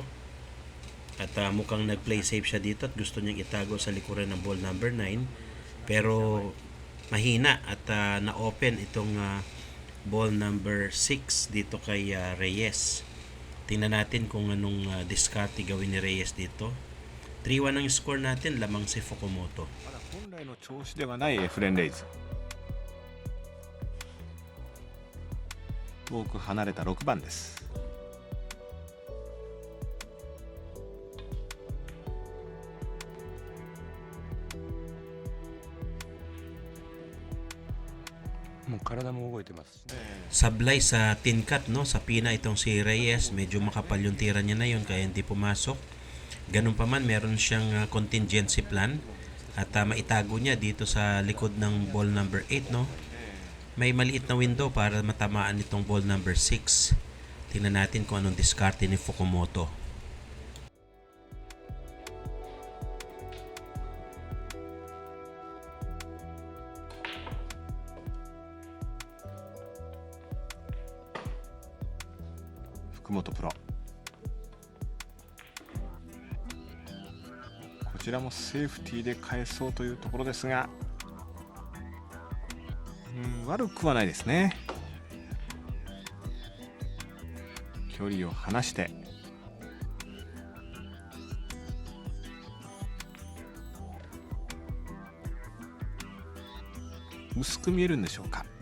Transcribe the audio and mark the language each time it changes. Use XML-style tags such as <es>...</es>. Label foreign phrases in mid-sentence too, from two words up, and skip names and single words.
<tl>At mukhang nag-</tl> <en>play safe</en> <tl>siya dito at gusto niyang itago sa likuran ng</tl> <en>ball number</en> <tl>9. Pero mahina at na-open itong</tl> <en>ball number</en> <tl>6 dito kay Reyes. Tingnan natin kung anong discard gawin ni Reyes dito. 3-1 ang score natin, lamang si Fukumoto.</tl> <ja>本来の調子ではないエフレン・レイズ。遠く離れた6番です。もう体も動いてますしね。</ja> <tl>Sablay sa</tl> <en>tin cut,</en> <tl>no? Sa pina itong si Reyes, medyo makapal yung tira niya na yun kaya hindi pumasok. Ganun pa man, meron siyang</tl> <en>contingency plan</en> <tl>at maitago niya dito sa likod ng</tl> <en>ball number</en> <tl>8, no? May maliit na window para matamaan itong</tl> <en>ball number</en> <tl>6. Tingnan natin kung anong diskarte ni Fukumoto.</tl> <ja>Fukumoto プロ。こちらもセーフティーで返そうというところですが、悪くはないですね。距離を離して薄く見えるんでしょうか。</ja>